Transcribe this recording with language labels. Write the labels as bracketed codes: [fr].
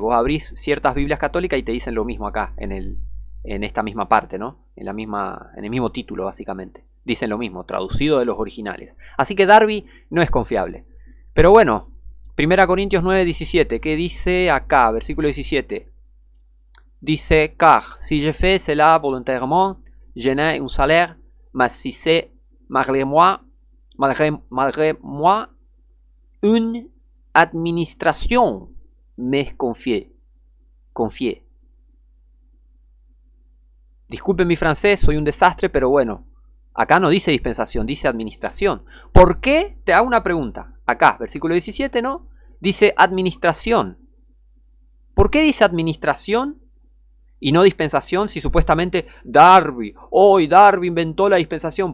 [es] Vos abrís ciertas Biblias católicas y te dicen lo mismo acá, en esta misma parte, ¿no? En el mismo título, básicamente. Dicen lo mismo, traducido de los originales. Así que Darby no es confiable. Pero bueno, 1 Corintios 9:17, ¿qué dice acá? Versículo 17. [fr] Dice, car si je fais cela volontairement, je n'ai un salaire, mais si c'est malgré moi, une administration me confiée. [es] Disculpen mi francés, soy un desastre, pero bueno, acá no dice dispensación, dice administración. ¿Por qué? Te hago una pregunta. Acá, versículo 17, ¿no? Dice administración. ¿Por qué dice administración y no dispensación si supuestamente Darby inventó la dispensación?